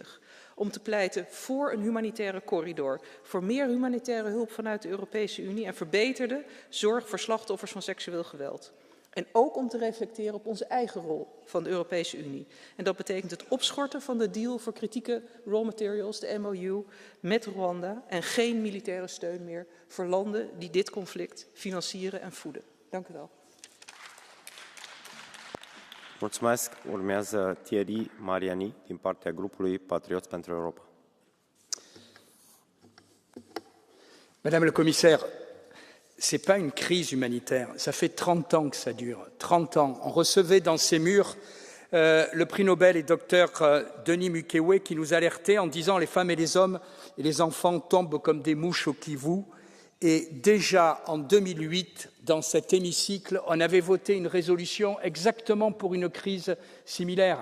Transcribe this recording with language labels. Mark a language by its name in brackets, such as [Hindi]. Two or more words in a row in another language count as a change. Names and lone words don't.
[Dutch] Om te pleiten voor een humanitaire corridor, voor meer humanitaire hulp vanuit de Europese Unie en verbeterde zorg voor slachtoffers van seksueel geweld. En ook om te reflecteren op onze eigen rol van de Europese Unie. En dat betekent het opschorten van de deal voor kritieke [English] raw materials, [Dutch] de MOU, met Rwanda. En geen militaire steun meer voor landen die dit conflict financieren en voeden. Dank u wel. [Romanian] Mulțumesc. Urmează Thierry Mariani din partea grupului Patrioți pentru Europa. [French] Madame la commissaire, ce n'est pas une crise humanitaire. Ça fait 30 ans que ça dure. 30 ans. On recevait dans ces murs le prix Nobel et docteur Denis Mukwege qui nous alertait en disant les femmes et les hommes et les enfants tombent comme des mouches au Kivu Et déjà en 2008, dans cet hémicycle, on avait voté une résolution exactement pour une crise similaire.